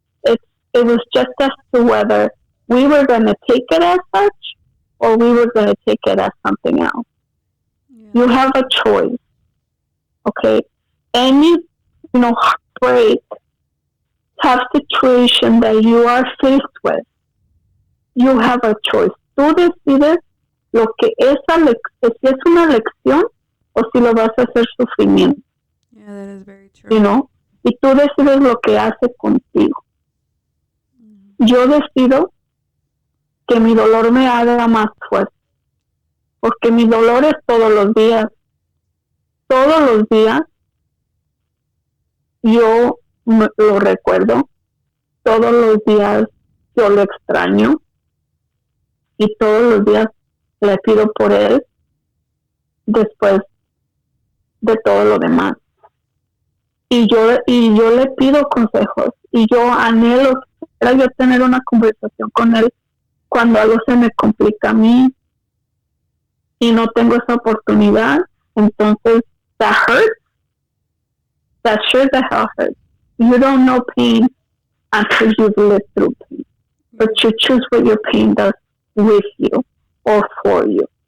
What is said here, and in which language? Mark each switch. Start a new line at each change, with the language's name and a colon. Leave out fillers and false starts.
English: It was just as to whether we were going to take it as such or we were going to take it as something else. Yeah. You have a choice. Okay? Any, you know, heartbreak, tough situation that you are faced with, you have a choice.
Spanish: Tú decides lo que si es una lección o si lo vas a hacer sufrimiento.
English: Yeah, that is very true. You know?
Spanish: Y tú decides lo que hace contigo. Yo decido que mi dolor me haga más fuerte. Porque mi dolor es todos los días. Todos los días yo lo recuerdo. Todos los días yo lo extraño. Y todos los días le pido por él después de todo lo demás. Y yo le pido consejos. Y yo anhelo yo tener una conversación con él cuando algo se me complica a mí y no tengo esa oportunidad. Entonces,
English: that hurts. That sure the hell hurts. You don't know pain until you've lived through pain. But you choose what your pain does with you or for you.